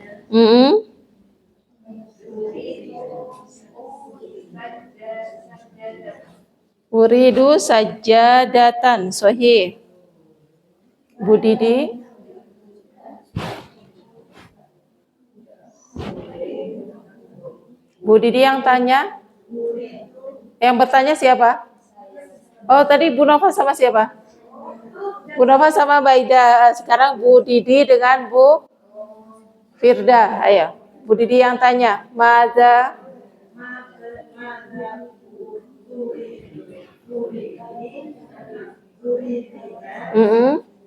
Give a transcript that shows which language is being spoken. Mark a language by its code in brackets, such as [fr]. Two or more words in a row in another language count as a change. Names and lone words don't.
[ar] Mm-mm. أريد سجادةً. صحيح. [id] Bu Didi. Bu Didi yang tanya. Yang bertanya siapa? Oh, tadi Bu Nova sama siapa? Bu Nova sama Baida. Sekarang Bu Didi dengan Bu Firda. Ayo. Bu Didi yang tanya. Mada. Mm-mm.